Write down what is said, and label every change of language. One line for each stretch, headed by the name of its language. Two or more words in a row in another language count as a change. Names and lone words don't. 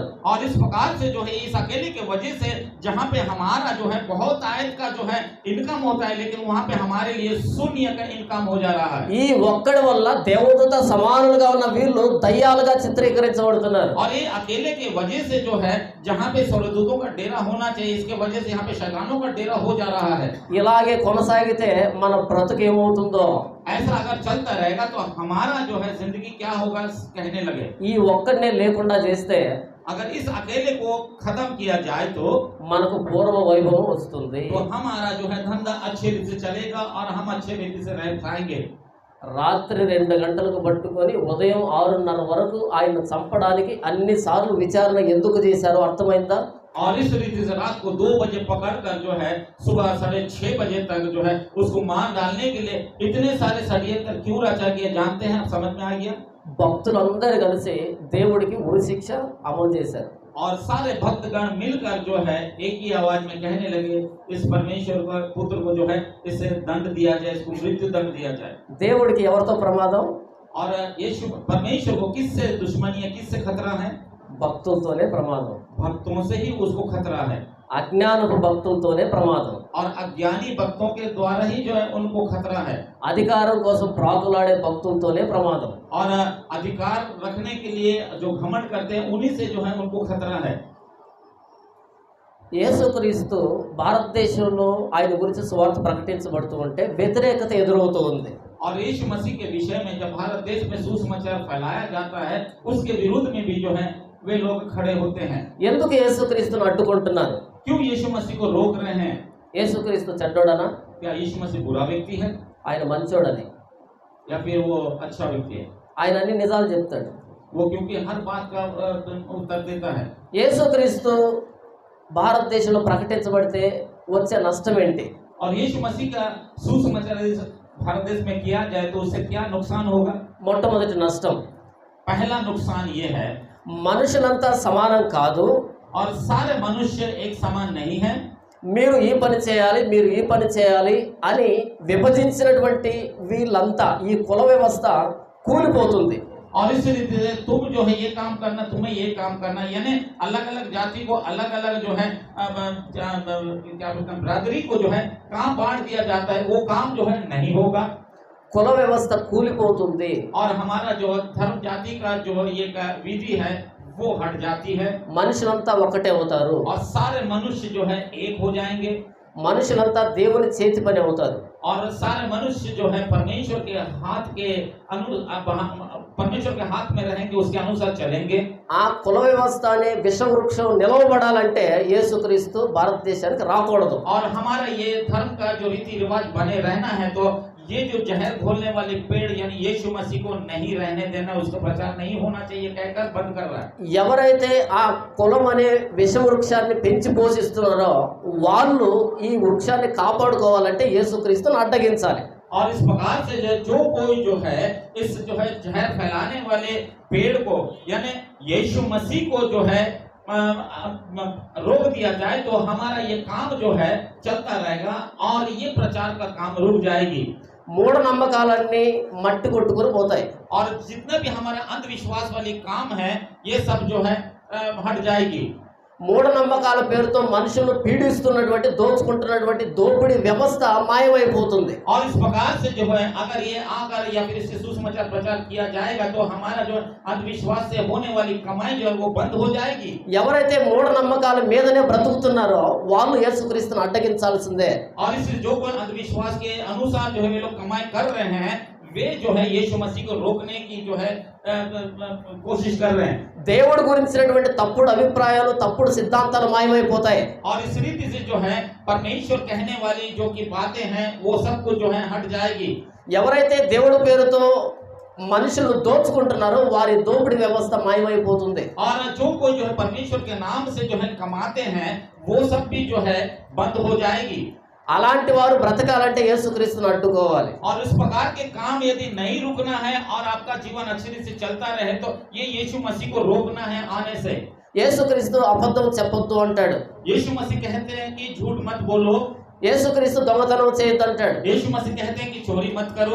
Hindi: और इस प्रकार से जो है इस अकेले के वजह से जहाँ पे हमारा जो है बहुत आयत का जो है इनकम होता है, लेकिन वहाँ पे हमारे लिए शून्य का इनकम हो जा रहा है।
Telugu: ఈ ఒక్కడి వల్ల దేవదూత సమానులుగా ఉన్న వీళ్ళు దయ్యాలుగా చిత్రీకరించబడుతున్నారు.
Hindi: और ये अकेले के वजह से जो है जहाँ पे स्वर्गदूतों का डेरा होना चाहिए, इसके वजह से यहाँ पे शैतानों का डेरा हो जा रहा है।
Telugu: ఇలాగే కొనసాగితే మన బ్రతుకు ఏమవుతుందో,
Hindi: ऐसा अगर चलता रहेगा तो हमारा जो है जिंदगी क्या होगा कहने लगे।
Telugu: ఈ ఒక్కడినే లేకుండా చేస్తే
Hindi: अगर इस अकेले को खत्म किया जाए तो
Telugu: మనకు పూర్వ వైభవం వస్తుంది.
Hindi: हमारा जो है धंधा अच्छे रीति से चलेगा और हम अच्छे रीति से रह पाएंगे।
Telugu: రాత్రి 2 గంటలకు పట్టుకొని ఉదయం 6:30 వరకు ఆయన చంపడానికి అన్ని సార్లు విచారణ ఎందుకు చేశారో అర్థమైందా?
Hindi: और इस रीति से रात को 2 बजे पकड़कर जो है सुबह 6:30 बजे तक जो है उसको मार डालने के लिए इतने सारे षड्यंत्र क्यों रचा गया जानते हैं? आप समझ में आ गया?
Telugu: భక్తులందరూ కలిసి దేవుడికి ఉరి శిక్ష అమలు చేశారు.
Hindi: और सारे भक्तगण मिलकर जो है एक ही आवाज में कहने लगे इस परमेश्वर को पुत्र को जो है इसे दंड दिया जाए, इसको मृत्यु दंड दिया जाए।
Telugu: దేవుడికి ఎవరితో ప్రమాదం?
Hindi: और यीशु परमेश्वर को किससे दुश्मनी है, किससे खतरा है?
Telugu: భక్తులతోనే ప్రమాదం.
Hindi: भक्तों से ही उसको खतरा है।
Telugu: అజ్ఞానపు భక్తులతోనే ప్రమాదం.
Hindi: और अज्ञानी भक्तों के द्वारा ही जो है उनको खतरा है।
Telugu: అధికారం కోసం ప్రాకులాడే భక్తులతోనే ప్రమాదం.
Hindi: और अधिकार रखने के लिए जो घमंड करते हैं उन्हीं से जो है उनको खतरा है।
Telugu: యేసుక్రీస్తు భారతదేశంలో ఆయన గురించి సువార్త ప్రకటించబడుతూ ఉంటే వ్యతిరేకత ఎదురవుతూ ఉంది.
Hindi: और यीशु मसीह के विषय में जब भारत देश में सुसमाचार फैलाया जाता है उसके विरुद्ध में भी जो है वे लोग खड़े होते हैं।
Telugu: ఎందుకు యేసుక్రీస్తును అడ్డుకుంటున్నారు?
Hindi: क्यों यीशु मसीह को रोक रहे हैं?
Telugu: యేసుక్రీస్తు చెడ్డోడనా?
Hindi: क्या यीशु मसीह बुरा व्यक्ति है
Telugu: ఆయన మంచోడని?
Hindi: या फिर वो अच्छा व्यक्ति है?
Telugu: ఆయన అన్ని నిజాలు చెప్తాడు.
Hindi: वो क्योंकि हर बात का उत्तर देता है।
Telugu: యేసుక్రీస్తు భారతదేశంలో ప్రకటించబడితే వచ్చే నష్టం ఏంటి?
Hindi: और यीशु मसीह का सुसमाचार भारत देश में किया जाए तो उससे क्या नुकसान होगा?
Telugu: మొట్టమొదటి నష్టం,
Hindi: पहला नुकसान ये है
Telugu: మనుషులంతా సమానం కాదు.
Hindi: और सारे मनुष्य एक समान नहीं है।
Telugu: మీరు ఈ పని చేయాలి, మీరు ఈ పని చేయాలి అని విభజించినటువంటి వీళ్ళంతా ఈ కుల వ్యవస్థ కూలిపోతుంది.
Hindi: और इस रीति से तुम जो है ये काम करना, तुम्हें ये काम करना, यानी अलग अलग जाति को अलग अलग जो है क्या बोलते हैं बिरादरी को जो है काम बांट दिया जाता है, वो काम जो है नहीं होगा।
Telugu: కుల వ్యవస్థ కూలిపోతుంది.
Hindi: और हमारा जो धर्म जाति का जो ये विधि है वो हट जाती है।
Telugu: మనుషులంతా ఒకటే అవుతారు.
Hindi: और सारे मनुष्य जो है एक हो जाएंगे।
Telugu: మనుషులంతా దేవుని చేతి పని అవుతారు.
Hindi: और सारे मनुष्य जो है परमेश्वर के हाथ के परमेश्वर के हाथ में रहेंगे, उसके अनुसार चलेंगे।
Telugu: ఆ కుల వ్యవస్థ అనే విషవృక్షం నిలవబడాలంటే యేసుక్రీస్తు భారతదేశానికి రాకూడదు.
Hindi: और हमारा ये धर्म का जो रीति रिवाज बने रहना है तो ये जो जहर घोलने वाले पेड़ यानी यीशु मसीह को नहीं रहने देना, उसका प्रचार नहीं होना चाहिए कहकर बंद कर रहा है।
Telugu: ఎవరైతే ఆ కులం అనే విషవృక్షాన్ని పెంచి పోషిస్తున్నారో వాళ్ళు ఈ వృక్షాన్ని కాపాడుకోవాలంటే యేసుక్రీస్తును అడ్డగించాలి.
Hindi: और इस प्रकार से जो कोई जो है इस जो है जहर फैलाने वाले पेड़ को यानी यीशु मसीह को जो है रोक दिया जाए तो हमारा ये काम जो है चलता रहेगा और ये प्रचार का काम रुक जाएगी।
Telugu: మూఢనమ్మకాలన్నీ మట్టి కొట్టుకొని పోతాయి.
Hindi: और जितने भी हमारा अंधविश्वास वाले काम है ये सब जो है हट जाएगी।
Telugu: మూఢనమ్మకాల పేరుతో మనుషులను పీడిస్తున్నటువంటి దోచుకుంటున్నటువంటి దోపిడీ వ్యవస్థ మాయమైపోతుంది.
Hindi: और इस प्रकार से जो है अगर ये आकर या फिर इससे सुसमाचार प्रचार किया जाएगा तो हमारा जो अंधविश्वास से होने वाली कमाई जो है वो बंद हो जाएगी।
Telugu: ఎవరైతే మూఢనమ్మకాల మీదనే బ్రతుకుతున్నారో వాళ్ళు యేసుక్రీస్తును అడ్డగించాల్సిందే.
Hindi: और इस जो कोई अंधविश्वास के अनुसार जो है वे लोग कमाई कर रहे हैं, वे जो है यीशु मसीह को रोकने की जो है कोशिश कर रहे हैं।
Telugu: దేవుడి గురించినటువంటి తప్పుడు అభిప్రాయాలు తప్పుడు సిద్ధాంతాలు మాయమైపోతాయి.
Hindi: और इस रीति से जो है परमेश्वर कहने वाली जो की बातें हैं वो सब कुछ जो है हट जाएगी।
Telugu: ఎవరైతే దేవుడి పేరుతో మనుషులు దోచుకుంటున్నారో వారి దోపిడీ వ్యవస్థ మాయమైపోతుంది.
Hindi: और जो कोई जो है परमेश्वर के नाम से जो है कमाते हैं वो सब भी जो है बंद हो जाएगी।
Telugu: అలాంటి వారు బ్రతకాలంటే యేసుక్రీస్తును అడ్డుకోవాలి.
Hindi: और इस प्रकार के काम यदि नहीं रुकना है और आपका जीवन अच्छी रीति से चलता रहे तो ये यीशु मसीह को रोकना है आने से।
Telugu: యేసుక్రీస్తు అబద్ధం చెప్పొద్దు అంటాడు.
Hindi: यीशु मसीह कहते हैं कि झूठ मत बोलो।
Telugu: యేసుక్రీస్తు దొంగతనం చేయొద్దు అంటాడు.
Hindi: यीशु मसीह कहते हैं कि चोरी मत करो।